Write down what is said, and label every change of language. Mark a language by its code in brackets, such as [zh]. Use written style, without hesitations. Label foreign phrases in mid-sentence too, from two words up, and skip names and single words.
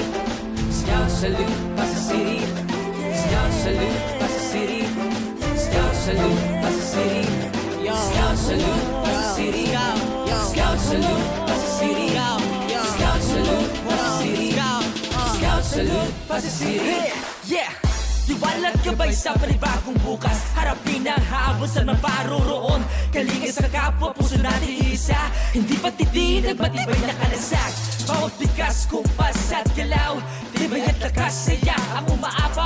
[en] Scout salute, Passi City. Scout salute, Passi City. Scout salute, Passi City. Scout salute, Passi City. Scout salute, Passi City. Scout salute, Passi City. Scout salute, Passi City. Yeah! [tl] Tiwala't gabay sa panibagong bukas. Harapin ang habon sa maparoroon. Kalinga sa kapwa, puso natin isa. Hindi patitinag, matibay na kalasak. Bawat bigas, kumpas at galaw. Tibay at lakas, saya ang umaapaw.